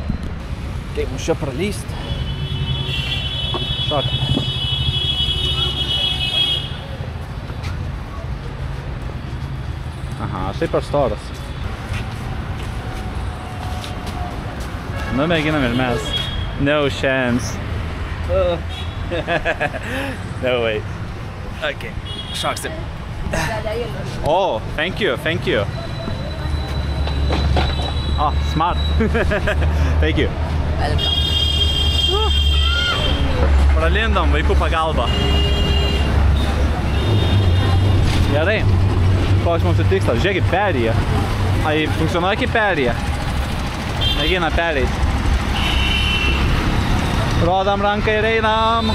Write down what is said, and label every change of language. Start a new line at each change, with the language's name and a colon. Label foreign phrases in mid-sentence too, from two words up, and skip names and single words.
Lithuanian: Kaip mums čia pralysti? Šokam. Aha, štai per storas. Nu, mėginam ir mes.
English: No chance. No way. Okay, šoksim. Oh, thank you. Oh, smart. Thank you. Welcome.
Lithuanian: Pralindom vaikų pagalba. Gerai. Koks mūsų tikslas? Žiūrėkit, perėja. Ai, funkcionuoja kaip perėja. Mėgina perėti. Rodam ranką ir einam.